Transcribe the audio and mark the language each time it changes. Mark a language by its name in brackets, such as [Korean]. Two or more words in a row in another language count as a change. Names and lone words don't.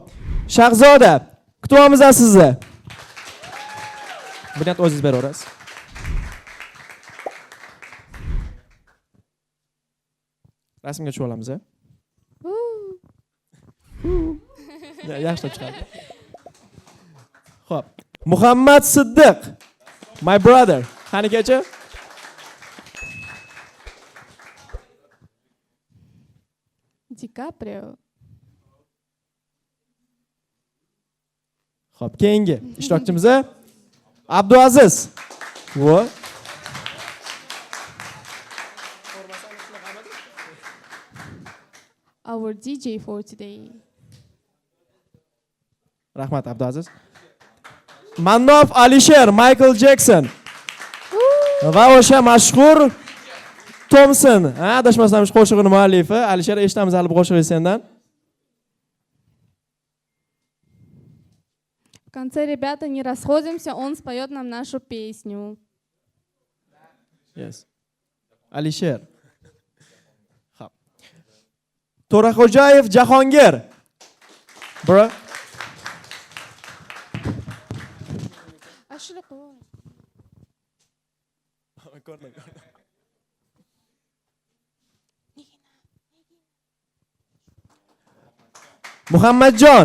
[Uzbek] Shahzoda, kutyapmiz sizni. Bunyod o'zingiz beraverasiz. Rasmga tushib olamiz. Yaxshi chiqadi. Xo'p. Muhammad Siddiq. [English] My brother. [Uzbek] Qani kecha? DiCaprio. Xo'p, keyingi ishtirokchimiz Abduaziz. Vo. [English] Our DJ for today. [Uzbek] Rahmat Abduaziz. Mannof Alisher, Michael Jackson. Va o'sha mashhur Thompson, adashmasam qo'shig'ining muallifi. Alisher, eshitamiz hali bu qo'shig'ingiz sendan. [Russian] В конце, ребята, не расходимся, он споет нам нашу песню. [Uzbek] Yes. Alisher. Xo'p. To'raxo'jayev Jahongir. Bro. Ashula qo'y. Muhammadjon.